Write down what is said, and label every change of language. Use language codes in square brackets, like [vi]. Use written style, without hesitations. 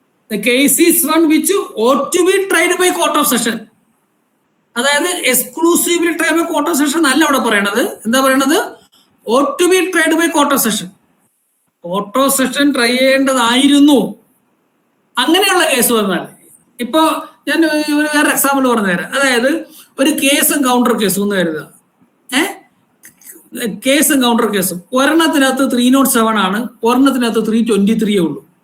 [en] The case is one which ought to be tried by court of session. [ml] അതായത് [en] exclusively tried by court of session [ml] അല്ല അവിടെ പറയണത്. എന്താ പറയണത്? [en] ought to be tried by court of session. [ml] Court of session try ചെയ്യേണ്ടതായിരുന്നു. അങ്ങനെയുള്ള case വന്നാൽ, ഇപ്പൊ ഞാൻ വേറെ എക്സാമ്പിൾ പറഞ്ഞുതരാം. അതായത് ഒരു കേസും കൗണ്ടർ കേസും ഒന്ന് കരുതുക. കേസും കൗണ്ടർ കേസും ഒരെണ്ണത്തിനകത്ത് 307 ആണ്, ഒരെണ്ണത്തിനകത്ത് 323 ഉള്ളൂ.